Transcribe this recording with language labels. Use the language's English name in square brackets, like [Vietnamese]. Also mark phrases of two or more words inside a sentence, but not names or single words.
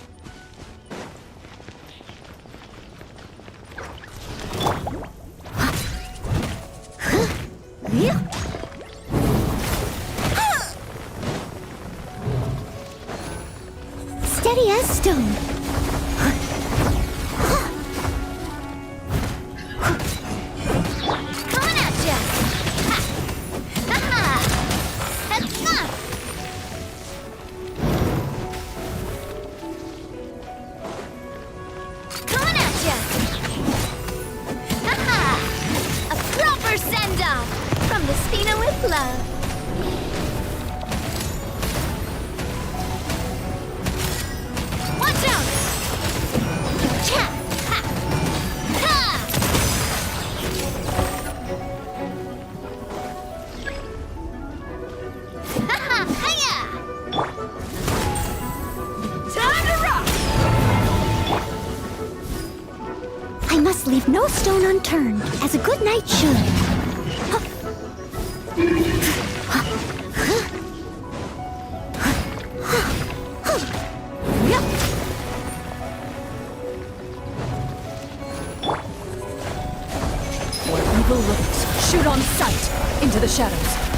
[English] Steady as stone. Coming at ya! Ha! Ha-ha! Ha-ha! Coming at ya! Ha-ha! A proper send-off from the Spina with love. Watch out! Cha! Ha! Ha! Ha ha! Hiya! Time to rock! I must leave no stone unturned, as a good knight should. Where evil lurks, shoot on sight into the shadows.